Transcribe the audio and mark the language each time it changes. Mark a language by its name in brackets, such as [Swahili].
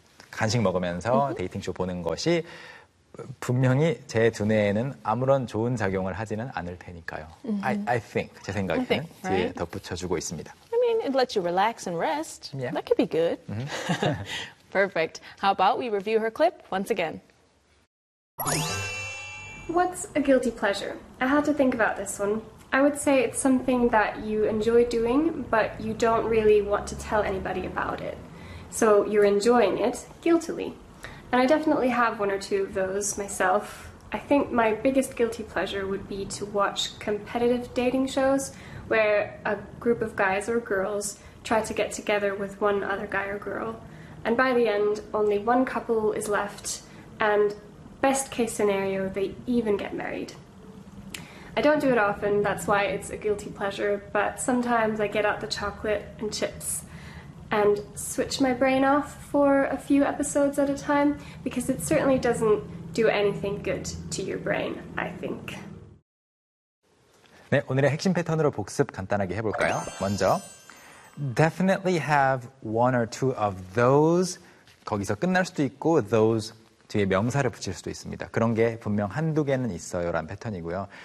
[Korean] 간식 먹으면서 데이팅쇼 보는 것이 분명히 제 두뇌에는 아무런 좋은 작용을 하지는 않을 테니까요. [English] I think, [Korean] 제 생각에는 뒤에 [English] right? [Korean] 덧붙여주고 있습니다. [English] I mean, it lets you relax and rest. Yeah. That could be good. Perfect. How about we review her clip once again? What's a guilty pleasure? I had to think about this one. I would say it's something that you enjoy doing, but you don't really want to tell anybody about it. So you're enjoying it guiltily. And I definitely have one or two of those myself. I think my biggest guilty pleasure would be to watch competitive dating shows where a group of guys or girls try to get together with one other guy or girl. And by the end, only one couple is left, and best case scenario, they even get married. I don't do it often, that's why it's a guilty pleasure, but sometimes I get out the chocolate and chips and switch my brain off for a few episodes at a time, because it certainly doesn't do anything good to your brain, I think. [Korean] 네, 오늘의 핵심 패턴으로 복습 간단하게 해볼까요? 먼저, [English] definitely have one or two of those, [Korean] 거기서 끝날 수도 있고, those 뒤에 명사를 붙일 수도 있습니다. 그런 게 분명 한두 개는 있어요라는 패턴이고요.